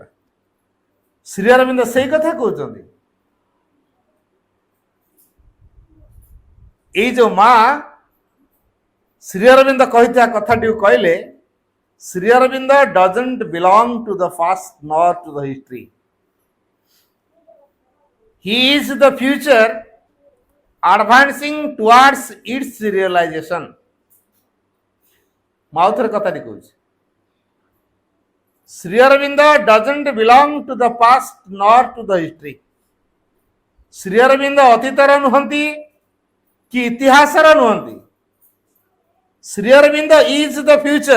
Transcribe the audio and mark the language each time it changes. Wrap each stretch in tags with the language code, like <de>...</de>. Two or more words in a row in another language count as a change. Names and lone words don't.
<or>ଶ୍ରୀ ଅରବିନ୍ଦ ସେଇ କଥା କହୁଛନ୍ତି। ଏଇ ଯୋଉ ମା ଶ୍ରୀ ଅରବିନ୍ଦ କହିଥିବା କଥାଟିକୁ କହିଲେ, ଶ୍ରୀ ଅରବିନ୍ଦ</or> <en>doesn't belong to the past nor to the history, he is the future advancing towards its realization।</en> <or>ମୁଁ ଆଉ ଥରେ କଥାଟି କହୁଛି,</or> <en>ଶ୍ରୀ ଅରବିନ୍ଦ doesn't belong to the past nor to the history.</en> <or>ଶ୍ରୀ ଅରବିନ୍ଦ ଅତୀତର ନୁହନ୍ତି କି ଇତିହାସର ନୁହନ୍ତି।</or> <en>ଶ୍ରୀ ଅରବିନ୍ଦ is the future.</en>